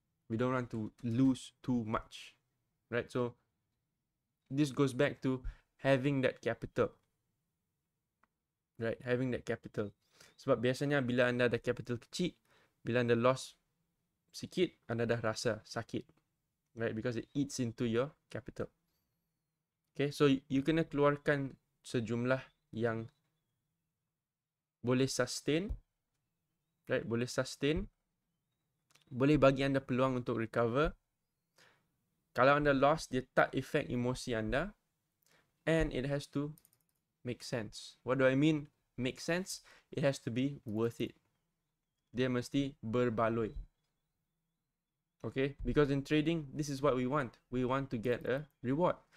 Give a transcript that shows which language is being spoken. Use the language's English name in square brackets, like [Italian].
[English] We don't want to lose too much. Right? So, this goes back to having that capital. Right? Having that capital. [Malay] Sebab biasanya bila anda ada capital kecil, bila anda loss sikit, anda dah rasa sakit. Right? [English] Because it eats into your capital. Okay? [Malay] So, you kena keluarkan sejumlah yang boleh sustain, right? Boleh sustain, boleh bagi anda peluang untuk recover. Kalau anda lost, dia tak affect emosi anda, [English] and it has to make sense. What do I mean make sense? It has to be worth it. [Malay] Dia mesti berbaloi. Okay? [English] Because in trading, this is what we want. We want to get a reward.